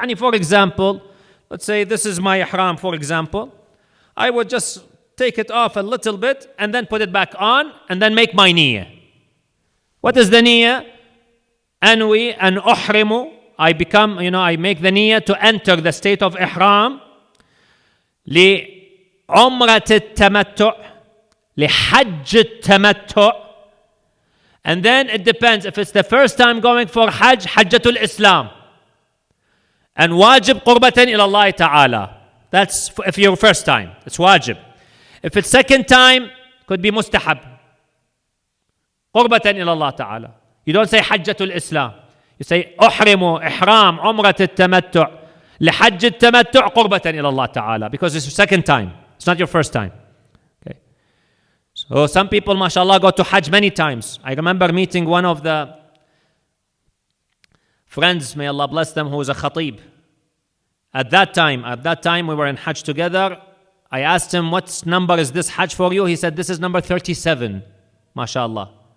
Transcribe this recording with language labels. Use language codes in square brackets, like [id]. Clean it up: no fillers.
[en] For example, let's say this is my ihram, for example. I would just take it off a little bit and then put it back on and then make my niyyah. What is the niyyah? Anwi and uhrimu. I become, I make the niyyah to enter the state of ihram. [ar] لعمرة التمتع, لحج التمتع. [en] And then it depends. If it's the first time going for Hajj, Hajjatul Islam. And wajib qurbatan ila Allah ta'ala. That's if you're first time. It's wajib. If it's second time, could be mustahab. Qurbatan ila Allah ta'ala. You don't say Hajjatul Islam. You say [ar] أحرم إحرام عمرة التمتع لحج التمتع قربة إلى الله تعالى, [en] because it's your second time. It's not your first time. Okay. So some people, mashallah, go to Hajj many times. I remember meeting one of the friends, may Allah bless them, who was a khatib. At that time we were in Hajj together. I asked him, what number is this Hajj for you? He said, this is number 37, mashallah.